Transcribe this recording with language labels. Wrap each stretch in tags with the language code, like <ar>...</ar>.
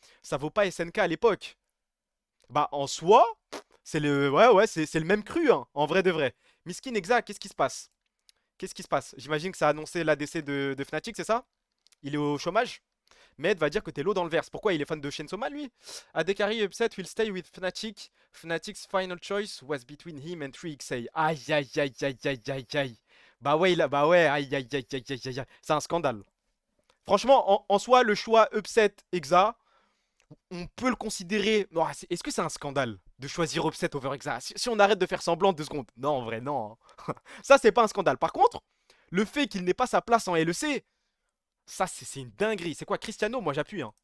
<fr>Ça vaut pas SNK à l'époque. Bah, en soi, c'est le... Ouais, ouais, c'est le même cru, hein, en vrai de vrai. Miskin, exact, qu'est-ce qui se passe? Qu'est-ce qui se passe? J'imagine que ça a annoncé l'ADC de Fnatic, c'est ça? Il est au chômage? Med va dire que t'es l'eau dans le verse. Pourquoi il est fan de Chainsaw Man, lui?</fr> <en>Adekari upset will stay with Fnatic. Fnatic's final choice was between him and 3XA.</en> <fr>Aïe, aïe, aïe, aïe, aïe, aïe, aïe. Bah ouais, bah ouais, aïe, aïe, aïe, aïe, aïe, aïe, aïe. C'est un scandale. Franchement, en soi, le choix upset Exa, on peut le considérer... Est-ce que c'est un scandale de choisir upset over Exa? Si on arrête de faire semblant 2 secondes. Non, en vrai, non, hein. Ça, c'est pas un scandale. Par contre, le fait qu'il n'ait pas sa place en LEC, ça, c'est une dinguerie. C'est quoi, Cristiano? Moi, j'appuie, hein.</fr>